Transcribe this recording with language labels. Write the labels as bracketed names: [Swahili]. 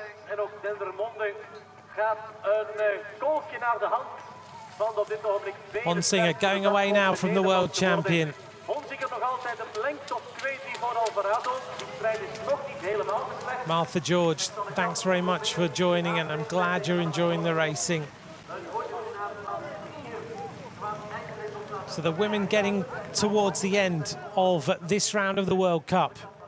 [Dutch] En ook Dendermonde gaat een kolkje naar de hand van op dit ogenblik. [English] Honsinger going away now from the world champion. [Dutch] Honsinger nog altijd een lengte of 2-3 voor Alvarado. Die strijd is nog niet helemaal beslecht. [English] Martha George, thanks very much for joining, and I'm glad you're enjoying the racing. So the women getting towards the end of this round of the World Cup.